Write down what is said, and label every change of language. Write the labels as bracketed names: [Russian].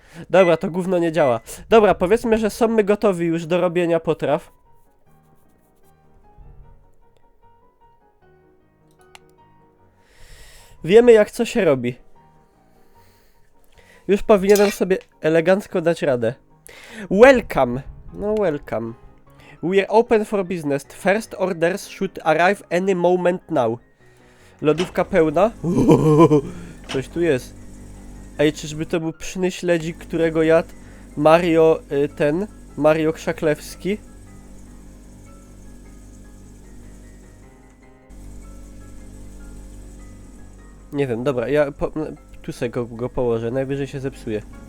[Polish] Dobra, to gówno nie działa. Dobra, powiedzmy, że są my gotowi już do robienia potraw. Wiemy jak co się robi. Już powinienem sobie elegancko dać radę. [English] Welcome! No welcome. We are open for business. First orders should arrive any moment now. [Polish] Lodówka pełna? Coś tu jest. Ej, czyżby to był pyszny śledzik, którego jadł Mario, Mario Krzaklewski? Nie wiem, dobra, ja tu sobie go położę, najwyżej się zepsuje.